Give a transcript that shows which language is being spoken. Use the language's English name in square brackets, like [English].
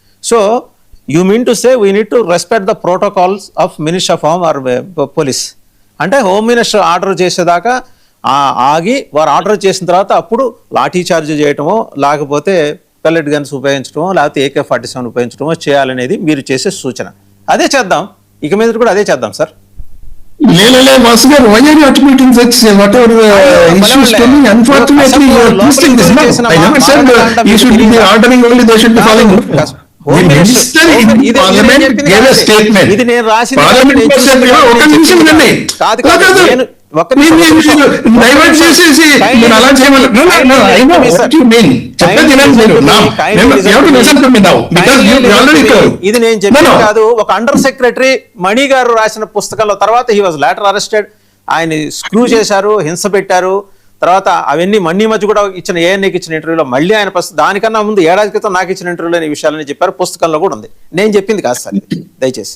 [English] So you mean to say we need to respect the protocols of minister of home or police. [Telugu] అంటే home minister order చేసేదాకా ఆగి వారు order చేసిన తర్వాత అప్పుడు లాఠీ చార్జ్ చేయటమో లేకపోతే పెల్లెట్ గన్స్ ఉపయోగించడమో లేకపోతే AK-47 ఉపయోగించడమో చేయాలనేది మీరు చేసే సూచన. అదే చేద్దాం, ఇక మీద కూడా అదే చేద్దాం sir. [English] Vasu garu, why are you attributing such whatever issues to me? Unfortunately, you are twisting this. No, I never said you should be ordering only, they should be following. The minister in parliament gave a statement. Parliament said, [Telugu] "Oka nimisham nandi." Divert చేసేసి నేను అలా చేయమని. [English] No, I know what you mean. [Telugu] చెప్పేది వినండి మీరు. [English] You have to listen to me now because you already told. [Telugu] ఇది నేను చెప్పేది కాదు. ఒక అండర్ సెక్రటరీ మణి గారు రాసిన పుస్తకంలో, తర్వాత [English] he was later arrested, [Telugu] ఆయన స్క్రూ చేశారు, హింస పెట్టారు. తర్వాత అవన్నీ మన్నీ మధ్య కూడా ఇచ్చిన ఏఎన్ఏకి ఇచ్చిన ఇంటర్వ్యూలో మళ్ళీ ఆయన దానికన్నా ముందు ఏడాది క్రితం నాకు ఇచ్చిన ఇంటర్వ్యూలో ఈ విషయాలని చెప్పారు, పుస్తకంలో కూడా ఉంది. నేను చెప్పింది కాదు సార్, దయచేసి.